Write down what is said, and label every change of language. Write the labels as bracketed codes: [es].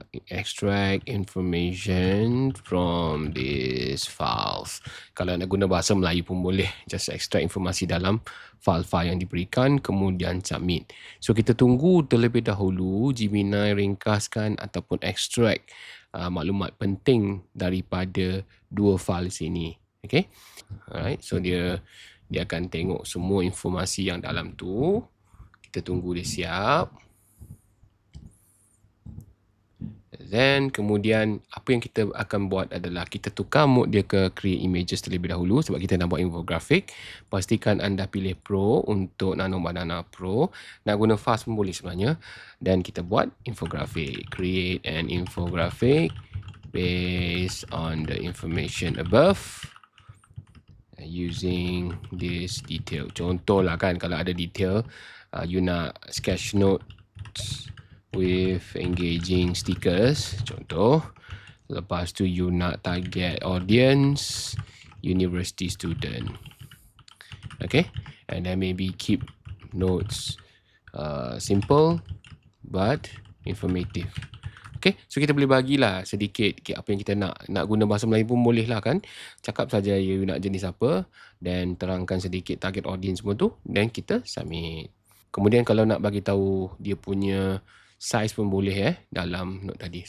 [en] Extract information from these files. [ms] Kalau nak guna bahasa Melayu pun boleh. [en] Just extract [ms] informasi dalam file-file yang diberikan, kemudian submit. So kita tunggu terlebih dahulu Gemini ringkaskan ataupun extract maklumat penting daripada 2 file sini. Okay. Alright. So dia akan tengok semua informasi yang dalam tu. Kita tunggu dia siap. Then kemudian apa yang kita akan buat adalah kita tukar mode dia ke create images terlebih dahulu sebab kita nak buat infografik. Pastikan anda pilih Pro untuk Nano Banana Pro. Nak guna fast pun boleh sebenarnya. Dan kita buat infografik. [en] Create an infographic based on the information above using this detail. [ms] Contohlah kan kalau ada detail you nak [en] sketch notes with engaging stickers, [ms] contoh. Lepas tu you nak [en] target audience university student. Okay, and then maybe keep notes simple but informative. [ms] Okay, so kita boleh bagilah sedikit apa yang kita nak guna bahasa Melayu pun boleh lah kan. Cakap saja you nak jenis apa, dan terangkan sedikit target audience semua tu, dan kita submit. Kemudian kalau nak bagi tahu dia punya size pun boleh dalam note tadi.